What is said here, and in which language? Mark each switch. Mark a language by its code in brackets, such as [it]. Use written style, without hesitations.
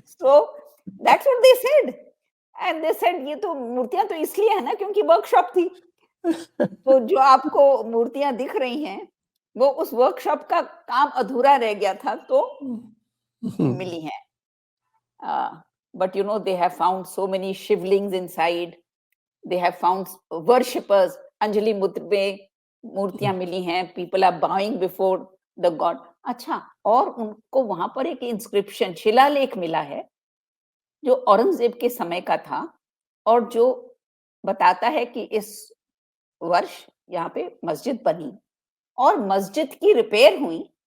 [en] So that's what they said. And they said [hi] ये तो मूर्तियाँ तो इसलिए है ना क्योंकि वर्कशॉप थी। तो जो आपको मूर्तियाँ दिख रही हैं, वो उस वर्कशॉप का काम अधूरा रह गया था, तो मिली हैं। [en] But you know, they have found so many shivlings inside. They have found worshippers. [hi] Anjali मुद्र में मूर्तियां मिली हैं। [en] People are buying before the God. [hi] अच्छा, और उनको वहां पर एक इंस्क्रिप्शन शिलालेख मिला है, जो औरंगजेब के समय का था और जो बताता है कि इस वर्ष यहाँ पे मस्जिद बनी और मस्जिद की रिपेयर हुई।